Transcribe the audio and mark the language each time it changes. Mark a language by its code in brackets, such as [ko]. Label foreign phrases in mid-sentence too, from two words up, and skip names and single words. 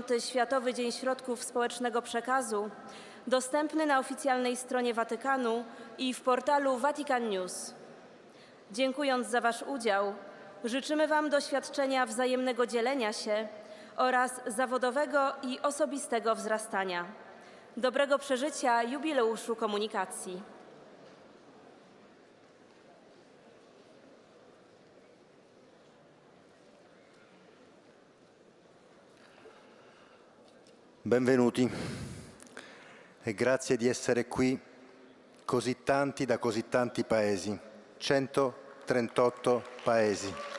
[pl] Światowy Dzień Środków Społecznego Przekazu, dostępny na oficjalnej stronie Watykanu i w portalu Vatican News. Dziękując za Wasz udział, życzymy Wam doświadczenia wzajemnego dzielenia się oraz zawodowego i osobistego wzrastania. dobrego przeżycia jubileuszu komunikacji. [it] Benvenuti e grazie di essere qui così tanti da così tanti paesi, 138 paesi.